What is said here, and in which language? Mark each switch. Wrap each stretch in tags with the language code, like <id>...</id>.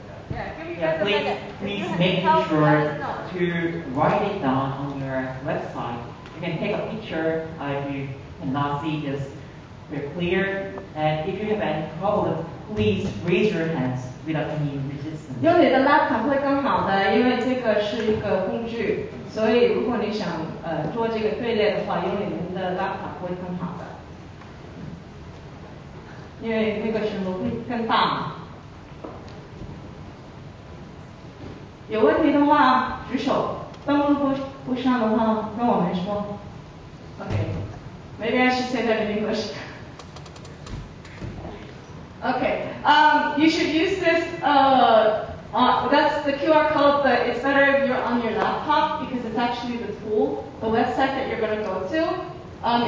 <en>Yeah, give you guys a minute. Please make sure to write it down on your website. You can take a picture if you cannot see this very clear. And if you have any problem, please raise your hands without any resistance.</en> <zh>用你的 laptop 会更好的，因为这个是一个工具，所以如果你想做这个队列的话，用你们的 laptop 会更好的，因为那个屏幕会更大嘛。有问题的话举手，登录不上的话跟我们说。</zh> <en>Okay, maybe I should say that in English. Okay, you should use this, that's the QR code, but it's better if you're on your laptop because it's actually the tool, the website that you're going to go to.</en>